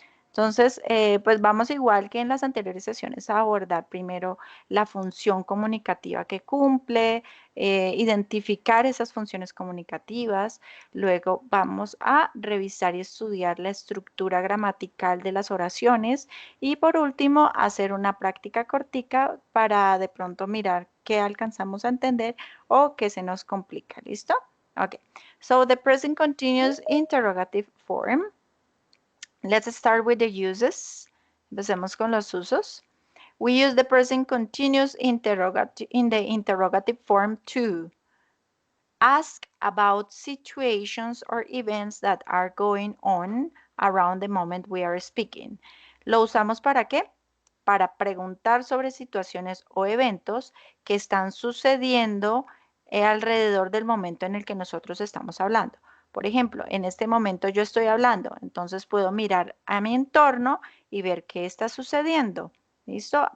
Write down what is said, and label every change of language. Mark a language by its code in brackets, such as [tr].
[es] Entonces, pues vamos igual que en las anteriores sesiones a abordar primero la función comunicativa que cumple, identificar esas funciones comunicativas, luego vamos a revisar y estudiar la estructura gramatical de las oraciones y por último hacer una práctica cortica para de pronto mirar qué alcanzamos a entender o qué se nos complica. ¿Listo? Okay. [en] So the present continuous interrogative form. Let's start with the uses. [es] Empecemos con los usos. [en] We use the present continuous interrogative in the interrogative form to ask about situations or events that are going on around the moment we are speaking. [es] ¿Lo usamos para qué? Para preguntar sobre situaciones o eventos que están sucediendo alrededor del momento en el que nosotros estamos hablando. Por ejemplo, en este momento yo estoy hablando, entonces puedo mirar a mi entorno y ver qué está sucediendo. ¿Listo?